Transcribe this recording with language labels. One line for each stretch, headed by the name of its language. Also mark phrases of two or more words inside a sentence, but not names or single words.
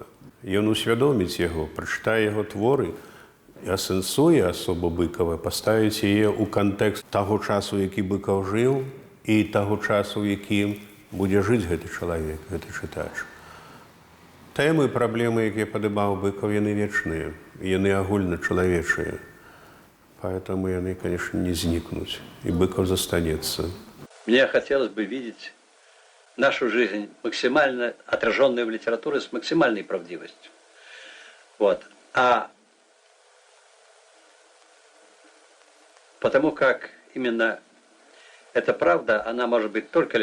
Belarusian: Ён усвядоміць яго, прачытае яго творы і асэнсуе асобу Быкава, паставіць яе ў кантэкст таго часу, які Быкаў жыў, і таго часу, у якім будзе жыць гэты чалавек, гэты чытач. Тэмы і праблемы, якія падымаў Быкаў, яны вечныя, яны агульначалавечыя.
Russian: Поэтому они, конечно, не зникнут, и Быков застанется. Мне хотелось бы видеть нашу жизнь максимально отраженную в литературе с максимальной правдивостью. Вот. А потому как именно эта правда, она может быть только